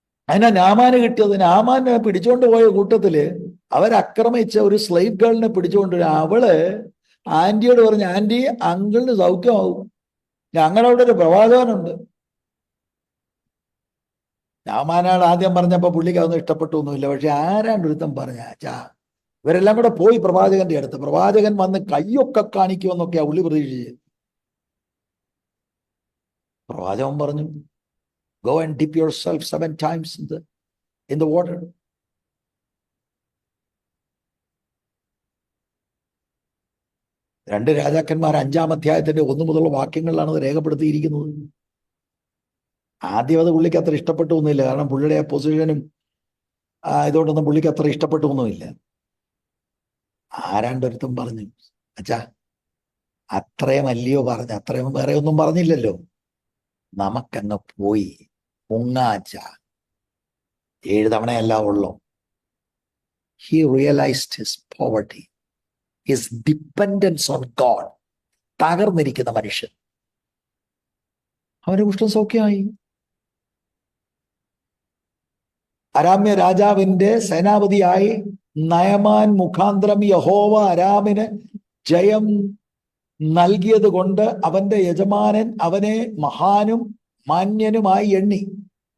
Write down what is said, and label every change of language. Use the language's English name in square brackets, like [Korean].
[Malayalam] അതിനാ നാമാന് കിട്ടിയത്. നാമാനെ പിടിച്ചോണ്ട് പോയ കൂട്ടത്തില് അവരക്രമിച്ച ഒരു സ്ലേവ് ഗേളിനെ പിടിച്ചുകൊണ്ട് അവള് ആന്റിയോട് പറഞ്ഞു, ആന്റി, അങ്കിളിന് സൗഖ്യമാവും, ഞങ്ങളവിടെ ഒരു പ്രവാചകനുണ്ട്. നാമാനാട് ആദ്യം പറഞ്ഞപ്പോ പുള്ളിക്ക് അതൊന്നും ഇഷ്ടപ്പെട്ടൊന്നുമില്ല. പക്ഷെ ആരാണ്ട് ഒരുത്തം പറഞ്ഞ ഇവരെല്ലാം കൂടെ പോയി പ്രവാചകന്റെ അടുത്ത്. പ്രവാചകൻ വന്ന് കയ്യൊക്കെ കാണിക്കുമെന്നൊക്കെയാ ഉള്ളി പ്രതീക്ഷിച്ചത്. പ്രവാചകൻ പറഞ്ഞു, [English] go and dip yourself 7 times in the water. [Malayalam] രണ്ട് രാജാക്കന്മാർ 5-ാം അധ്യായത്തിന്റെ 1 മുതലുള്ള വാക്യങ്ങളിലാണ് അത് രേഖപ്പെടുത്തിയിരിക്കുന്നത്. ആദ്യം അത് പുള്ളിക്ക് അത്ര ഇഷ്ടപ്പെട്ടൊന്നുമില്ല. കാരണം പുള്ളിയുടെ ആ പൊസിഷനും ഇതുകൊണ്ടൊന്നും പുള്ളിക്ക് അത്ര ഇഷ്ടപ്പെട്ടൊന്നുമില്ല. ആരാണ്ടൊരുത്തും പറഞ്ഞു, അച്ഛാ അത്രയും അല്ലയോ പറഞ്ഞ, അത്രയും വേറെ ഒന്നും പറഞ്ഞില്ലല്ലോ, നമുക്കങ്ങ് പോയി മുങ്ങാച്ച, 7 തവണയല്ല ഉള്ളൂ. [English] He realized his poverty, his dependence on God. [Malayalam] തകർന്നിരിക്കുന്ന മനുഷ്യൻ, അവന്റെ കുഷ്ഠം സൗഖ്യമായി. അരാമ്യ രാജാവിന്റെ സേനാപതിയായി നയമാൻ മുഖാന്തരം യഹോവ അരാമിന് ജയം നൽകിയത് കൊണ്ട് അവന്റെ യജമാനൻ അവനെ മഹാനും മാന്യനുമായി എണ്ണി.